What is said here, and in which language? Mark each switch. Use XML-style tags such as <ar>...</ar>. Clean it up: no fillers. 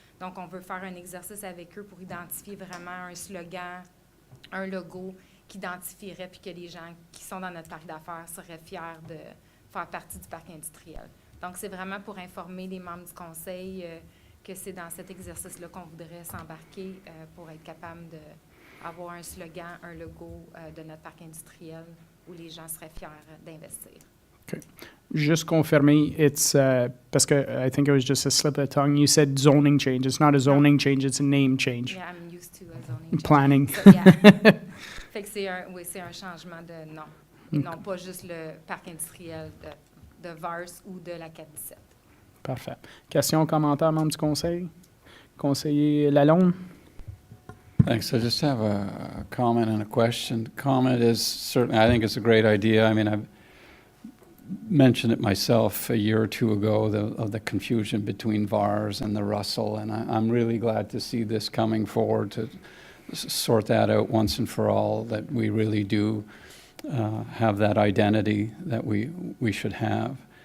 <fr>Donc, on veut faire un exercice avec eux pour identifier vraiment un slogan, un logo qui identifierait puis que les gens qui sont dans notre parc d'affaires seraient fiers de faire partie du parc industriel. Donc, c'est vraiment pour informer les membres du conseil que c'est dans cet exercice-là qu'on voudrait s'embarquer pour être capable d'avoir un slogan, un logo de notre parc industriel où les gens seraient fiers d'investir.</fr> <en>Okay. Just</en> <fr>confirmer,</fr> <en>it's,</en> <fr>parce que</fr> <en>I think it was just a slip of the tongue, you said zoning change. It's not a zoning change, it's a name change. Yeah, I'm used to a zoning change. Planning. So, yeah.</en> <fr>Fait que c'est un changement de nom. Et non pas juste le parc industriel de Vars ou de la 417. Parfait. Questions, commentaires, membres du conseil? Conseiller Lalonde?</fr> <en>Thanks. I just have a comment and a question. The comment is certainly, I think it's a great idea. I mean, I've mentioned it myself a year or two ago, of the confusion between Vars and the Russell, and I'm really glad to see this coming forward to sort that out once and for all, that we really do have that identity that we should have.</en>